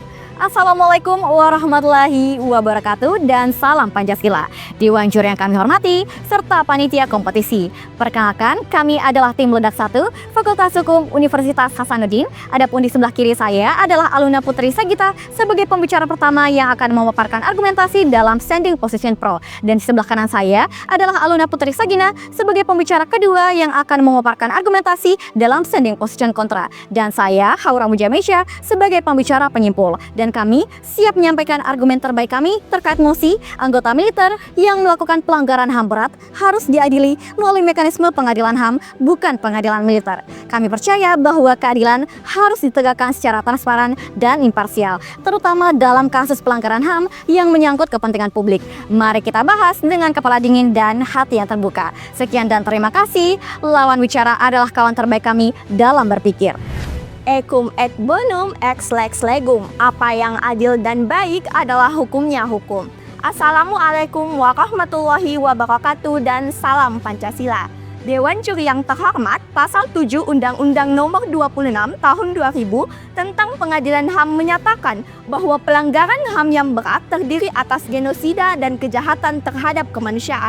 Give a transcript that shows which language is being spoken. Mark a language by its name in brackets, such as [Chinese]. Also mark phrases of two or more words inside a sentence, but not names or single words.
[Arabic] السلام عليكم ورحمة الله وبركاته [Indonesian] dan salam Pancasila. Dewan juri yang kami hormati serta panitia kompetisi. Perkenalkan, kami adalah tim Ledak 1 Fakultas Hukum Universitas Hasanuddin. Adapun di sebelah kiri saya adalah Aluna Putri Sagita sebagai pembicara pertama yang akan memaparkan argumentasi dalam [English] standing position [Indonesian] pro. Dan di sebelah kanan saya adalah Aluna Putri Sagina sebagai pembicara kedua yang akan memaparkan argumentasi dalam [English] standing position [Indonesian] kontra. Dan saya, Haura Mujamesya, sebagai pembicara penyimpul. Dan kami siap menyampaikan argumen terbaik kami terkait mosi anggota militer yang melakukan pelanggaran HAM berat harus diadili melalui mekanisme pengadilan HAM, bukan pengadilan militer. Kami percaya bahwa keadilan harus ditegakkan secara transparan dan imparsial, terutama dalam kasus pelanggaran HAM yang menyangkut kepentingan publik. Mari kita bahas dengan kepala dingin dan hati yang terbuka. Sekian dan terima kasih. Lawan bicara adalah kawan terbaik kami dalam berpikir. [Latin] Ekum et bonum ex lex legum. [Indonesian] Apa yang adil dan baik adalah hukumnya hukum. [Arabic] السلام عليكم ورحمة الله وبركاته [Indonesian] dan salam Pancasila. Dewan Juri yang terhormat, Pasal 7 Undang-Undang Nomor 26 Tahun 2000 tentang Pengadilan HAM menyatakan bahwa pelanggaran HAM yang berat terdiri atas genosida dan kejahatan terhadap kemanusiaan.